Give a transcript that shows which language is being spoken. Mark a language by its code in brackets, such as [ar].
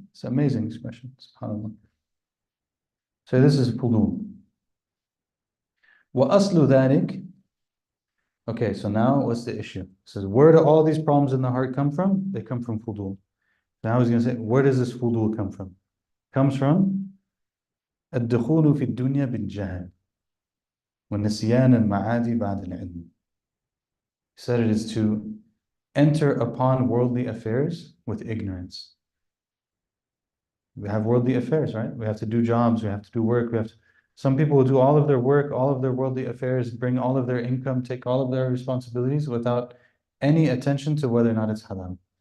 [en] It's an amazing expression. SubhanAllah. So this is fudul. [ar] وَأَصْلُ ذَلِكَ. [en] Okay, so now what's the issue? It says, where do all these problems in the heart come from? They come from fudul. Now he's going to say, where does this fudul come from? It comes from [ar] الدخول في الدنيا بالجهل والنسيان المعادي بعد العلم. [en] He said it is to enter upon worldly affairs with ignorance. We have worldly affairs, right? We have to do jobs, we have to do work, some people will do all of their work, all of their worldly affairs, bring all of their income, take all of their responsibilities without any attention to whether or not it's halal.